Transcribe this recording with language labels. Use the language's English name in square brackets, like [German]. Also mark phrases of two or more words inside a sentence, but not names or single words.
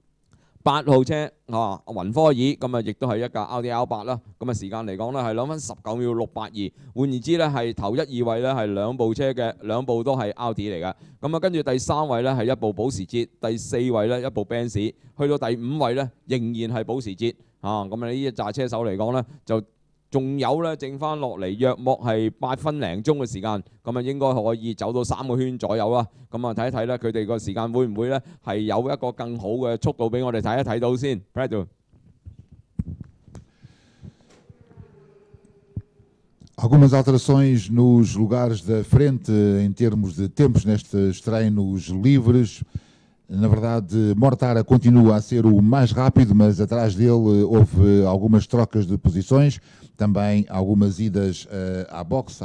[Cantonese] 8 號車雲科爾，咁啊亦都係一架奧迪 R8啦，咁啊時間嚟講咧係2分19秒682，換言之咧係頭1、2位咧係2部車嘅2部都係奧迪嚟㗎，咁啊跟住第3位咧係一部保時捷，第4位咧一部 Benz， 去到第5位咧仍然係保時捷咁啊呢一紮車手嚟講咧就仲有咧剩翻落嚟約莫係8分零鐘嘅時間，咁啊應該可以走到3個圈左右啦。咁啊睇一睇咧，佢哋個時間會唔會咧係有一個更好嘅速度俾我哋睇一睇到先。 [Portuguese] Algumas alterações nos lugares da frente em termos de tempos nestes treinos livres. Na verdade, Mortara continua a ser o mais rápido, mas atrás dele houve algumas trocas de posições, também algumas idas à boxe.